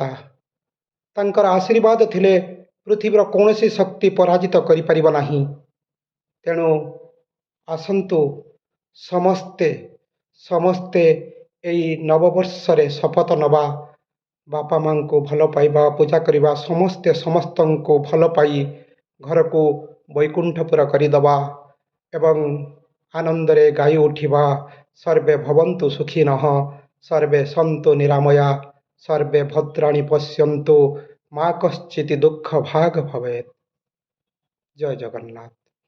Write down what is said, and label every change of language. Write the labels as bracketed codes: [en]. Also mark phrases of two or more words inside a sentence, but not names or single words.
[or] ତାଙ୍କର ଆଶୀର୍ବାଦ ଥିଲେ ପୃଥିବୀର କୌଣସି ଶକ୍ତି ପରାଜିତ କରି ପାରିବ ନାହିଁ। ତେଣୁ ଆସନ୍ତୁ ସମସ୍ତେ ସମସ୍ତେ ଏହି ନବବର୍ଷରେ ଶପଥ ନେବା, ବାପା ମା' କୁ ଭଲ ପାଇବା, ପୂଜା କରିବା, ସମସ୍ତେ ସମସ୍ତଙ୍କ କୁ ଭଲ ପାଇ ଘର କୁ ବୈକୁଣ୍ଠପୁର କରିଦେବା ଏବଂ ଆନନ୍ଦରେ ଗାଇ ଉଠିବା। [sa] सर्वे भवन्तु सुखिनः, सर्वे सन्तु निरामया, सर्वे भद्राणि पश्यन्तु, मा कश्चित् दुःख भाग भवेत्। [or] ଜୟ ଜଗନ୍ନାଥ।